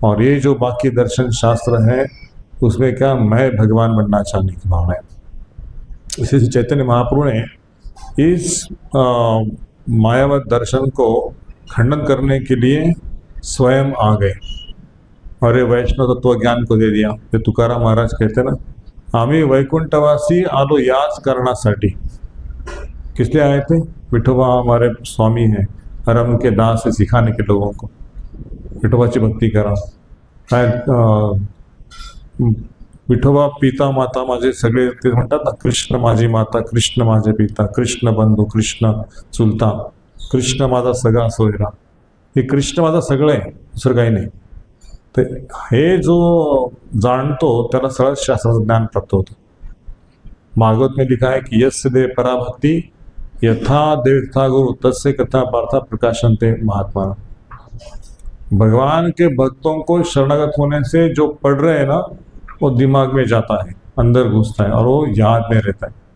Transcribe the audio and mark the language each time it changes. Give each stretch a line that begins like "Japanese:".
Hindi: और ये जो बाकी दर्शन शास्त्र है उसमें क्या मैं भगवान बनना चाहने की भावना है। इसी से चैतन्य महाप्रभु ने इस मायावत दर्शन को खंडन करने के लिए स्वयं आ गए और ये वैष्णव तत्व ज्ञान को दे दिया। ये तुकाराम महाराज कहते ना,
Marathi: आम्ही वैकुंठवासी आलो याच कारणासाठी।
Hindi: किस लिए आए थे? विठोबा हमारे स्वामी हैं और हम उनके दास से सिखाने के लोगों को
Marathi: विठोबाची भक्ती करा। विठोबा पिता माता माझे सगळे, ते म्हणतात ना, कृष्ण माझी माता, कृष्ण माझे पिता, कृष्ण बंधू, कृष्ण चुलता, कृष्ण माझा सगळा सोयरा। हे कृष्ण माझा सगळं आहे, दुसरं काही नाही। तर हे जो जाणतो त्याला सरळ शास्त्राचं ज्ञान प्राप्त होतं।
Hindi: भागवत में लिखा है कि
Sanskrit: यस्य देव पराभक्ति यथा देवता गुरु तस्य कथा वार्ता प्रकाशनते महात्मा।
Hindi: भगवान के भक्तों को शरणागत होने से जो पढ़ रहे हैं ना, वो दिमाग में जाता है, अंदर घुसता है और वो याद में रहता है।